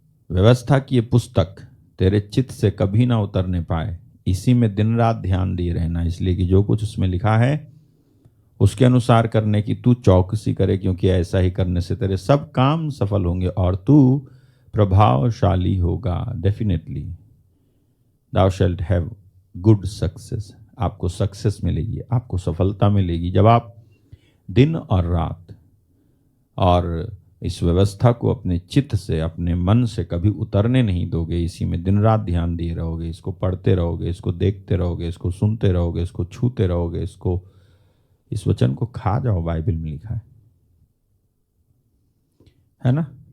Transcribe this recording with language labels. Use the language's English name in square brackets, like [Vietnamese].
[Hindi] व्यवस्था की ये पुस्तक तेरे चित्त से कभी ना उतरने पाए, इसी में दिन रात ध्यान दिए रहना, इसलिए कि जो कुछ उसमें लिखा है उसके अनुसार करने की तू चौकसी करे, क्योंकि ऐसा ही करने से तेरे सब काम सफल होंगे और तू प्रभावशाली होगा। [English] Definitely thou shalt have good success। [Hindi] आपको सक्सेस मिलेगी, आपको सफलता मिलेगी जब आप दिन और रात और इस व्यवस्था को अपने चित्त से, अपने मन से कभी उतरने नहीं दोगे। इसी में दिन रात ध्यान दिए रहोगे, इसको पढ़ते रहोगे, इसको देखते रहोगे, इसको सुनते रहोगे, इसको छूते रहोगे, इस वचन को खा जाओ। बाइबल में लिखा है ना?